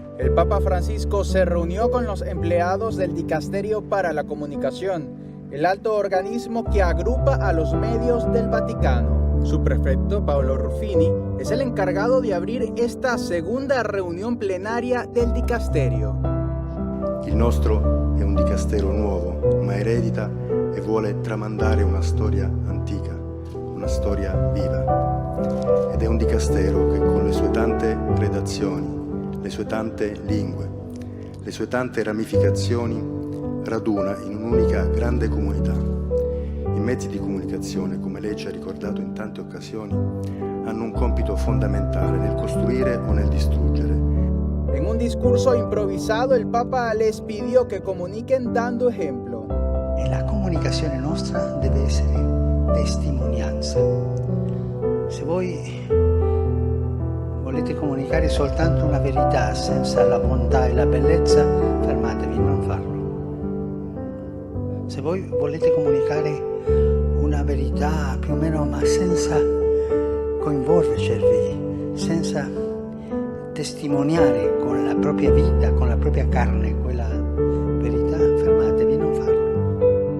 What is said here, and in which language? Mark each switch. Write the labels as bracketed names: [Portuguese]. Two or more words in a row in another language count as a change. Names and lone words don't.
[Spanish] El Papa Francisco se reunió con los empleados del Dicasterio para la Comunicación, el alto organismo que agrupa a los medios del Vaticano. Su prefecto, Paolo Ruffini, es el encargado de abrir esta segunda reunión plenaria del Dicasterio. [Italian] Il nostro è un dicastero nuovo, ma eredita e vuole tramandare una storia antica, una storia viva. Ed è un dicastero che con le sue tante redazioni, le sue tante lingue, le sue tante ramificazioni raduna in un'unica grande comunità. I mezzi di comunicazione, come lei ci ha ricordato in tante occasioni, hanno un compito fondamentale nel costruire o nel distruggere. [Spanish] En un discurso improvisado, el Papa les pidió que comuniquen dando ejemplo. [Italian] E la comunicazione nostra deve essere testimonianza. Se voi volete comunicare soltanto una verità senza la bontà e la bellezza, fermatevi, non farlo. Se voi volete comunicare una verità più o meno, ma senza coinvolgervi, senza testimoniare con la propria vita, con la propria carne, quella verità, fermatevi, non farlo.